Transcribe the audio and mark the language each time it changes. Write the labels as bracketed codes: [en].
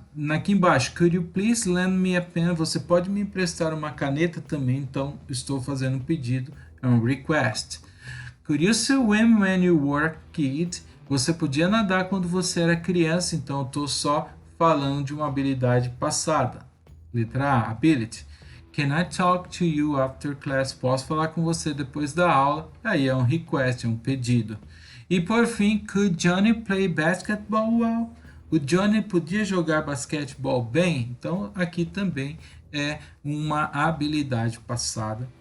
[en] Aqui embaixo, could you please lend me a pen? [pt] Você pode me emprestar uma caneta também? Então, estou fazendo um pedido, é um request. [en] Could you swim when you were a kid? [pt] Você podia nadar quando você era criança? Então, eu estou só falando de uma habilidade passada. Letra A, ability. [en] Can I talk to you after class? [pt] Posso falar com você depois da aula? Aí é um request, é um pedido. E por fim, [en] could Johnny play basketball well? [pt] O Johnny podia jogar basquetebol bem? Então aqui também é uma habilidade passada.